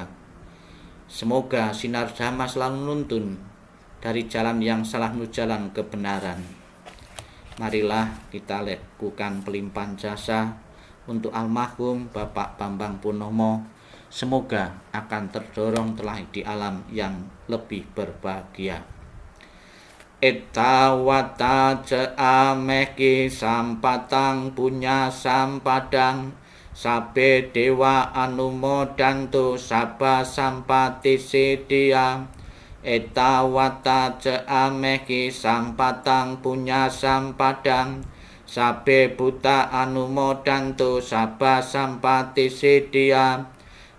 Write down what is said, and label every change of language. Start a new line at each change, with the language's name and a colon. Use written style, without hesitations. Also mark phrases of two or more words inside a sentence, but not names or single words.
Indonesian: Semoga sinar Dhamma selalu menuntun dari jalan yang salah menuju jalan kebenaran. Marilah kita lakukan pelimpahan jasa untuk almarhum Bapak Bambang Purnomo. Semoga akan terdorong telah di alam yang lebih berbahagia.
Pali: Ettawata ameki sampatang punya sampadang, sabe dewa anumodantu sabba sampati siddhya. Ettawata ameki sampatang punya sampadang, sabe buta anumodantu sabba sampati siddhya.